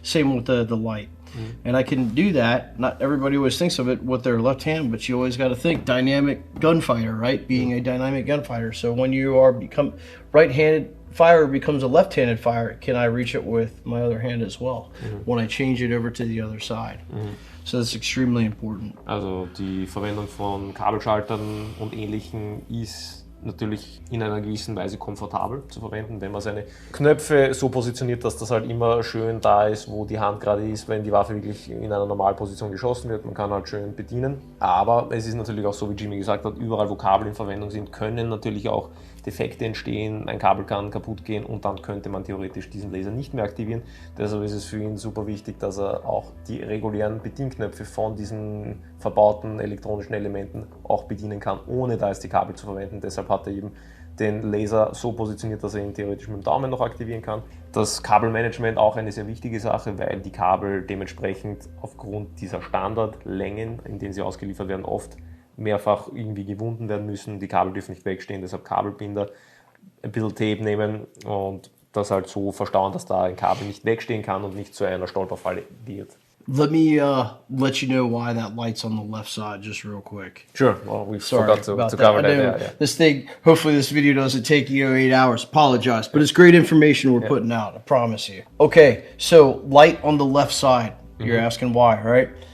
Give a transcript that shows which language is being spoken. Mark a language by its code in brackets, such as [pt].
[en] Same with the light. And I can do that. Not everybody always thinks of it with their left hand, but you always got to think dynamic gunfighter, right? Being a dynamic gunfighter. So when you become right-handed fire becomes a left-handed fire, can I reach it with my other hand as well when I change it over to the other side? So that's extremely important. [de] Also die Verwendung von Kabelschaltern und Ähnlichem ist natürlich in einer gewissen Weise komfortabel zu verwenden, wenn man seine Knöpfe so positioniert, dass das halt immer schön da ist, wo die Hand gerade ist, wenn die Waffe wirklich in einer Normalposition geschossen wird. Man kann halt schön bedienen. Aber es ist natürlich auch so, wie Jimmy gesagt hat, überall wo Kabel in Verwendung sind, können natürlich auch Defekte entstehen, ein Kabel kann kaputt gehen und dann könnte man theoretisch diesen Laser nicht mehr aktivieren. Deshalb ist es für ihn super wichtig, dass er auch die regulären Bedienknöpfe von diesen verbauten elektronischen Elementen auch bedienen kann, ohne da jetzt die Kabel zu verwenden. Deshalb hat er eben den Laser so positioniert, dass er ihn theoretisch mit dem Daumen noch aktivieren kann. Das Kabelmanagement auch eine sehr wichtige Sache, weil die Kabel dementsprechend aufgrund dieser Standardlängen, in denen sie ausgeliefert werden, oft mehrfach irgendwie gewunden werden müssen. Die Kabel dürfen nicht wegstehen, deshalb Kabelbinder, ein bisschen Tape nehmen und das halt so verstauen, dass da ein Kabel nicht wegstehen kann und nicht zu einer Stolperfalle wird. [en] Let me let you know why that light's on the left side just real quick. Sure. Well, we forgot to cover that. Yeah. This thing, hopefully this video doesn't take 8 hours. Apologize, but it's great information we're putting out, I promise you. Okay, so light on the left side. You're asking why, right?